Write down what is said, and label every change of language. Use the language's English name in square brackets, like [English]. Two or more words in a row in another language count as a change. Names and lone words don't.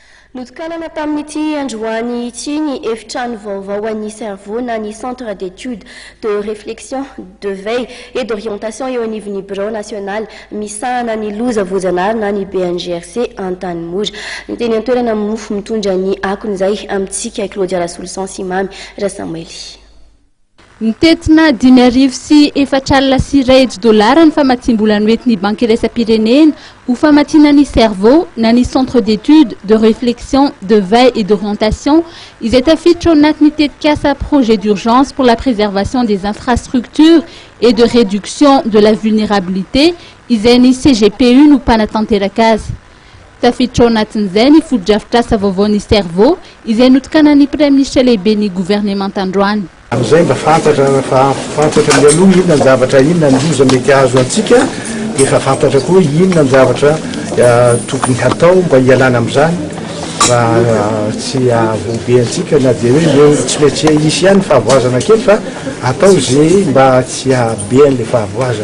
[Malagasy] Notokanana tamin'ity androany ity ny efitrano vaovao an'ny cerveau na ny [French] centre d'études de réflexion, de veille et d'orientation [Malagasy] eo anivon'ny [French] bureau national [Malagasy] misahana ny loza voajanahary na ny BNGRC an-tanimora. Ny teny antoerana mofo mitondra ny akon'izay amintsika Claudia Rasolution Simamy Rasamueli. Nitetina 10,4 dolara ny famatsimbolany hoentin'ny banky iraisam-pirenena ho famatina ny cerveau na ny [French] centre d'études de réflexion, de veille et d'orientation [Malagasy] izay tafiditra ao anatin'ny tetikasa [French] projet d'urgence pour la préservation des infrastructures et de réduction de la vulnérabilité [Malagasy] izay ny CGPU no mpanatanteraka azy. Tafiditra ao anatin'izay ny foto-drafitrasa vaovao ny cerveau izay notokanan'ny [French] Premier ministre [Malagasy] lehibe ny gouvernement androany. Amizay mba fantatra mialoha inona ny zavatra inona ny loza mety azo antsika dia efa fantatra koa inona ny zavatra tokony hatao mba hialana amin'izany mba tsy avobe antsika na dia hoe tsy mety hisy ihany fahavoazana kely fa atao izay mba tsy habe an'ilay fahavoazana.